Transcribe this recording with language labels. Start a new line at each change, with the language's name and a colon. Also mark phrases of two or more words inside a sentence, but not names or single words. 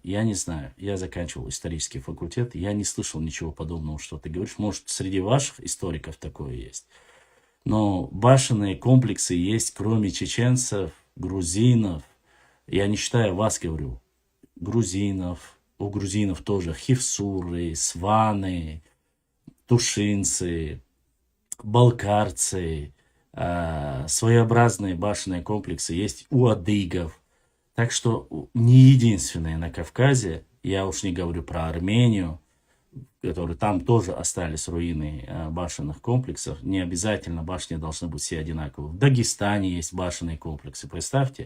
Russian: Я не знаю, я заканчивал исторический факультет, я не слышал ничего подобного, что ты говоришь. Может, среди ваших историков такое есть. Но башенные комплексы есть, кроме чеченцев, грузинов. Я не считаю вас, говорю, грузинов. У грузинов тоже хивсуры, сваны, тушинцы, балкарцы, своеобразные башенные комплексы есть у адыгов. Так что не единственные на Кавказе, я уж не говорю про Армению, которые там тоже остались руины башенных комплексов. Не обязательно башни должны быть все одинаковые. В Дагестане есть башенные комплексы, представьте.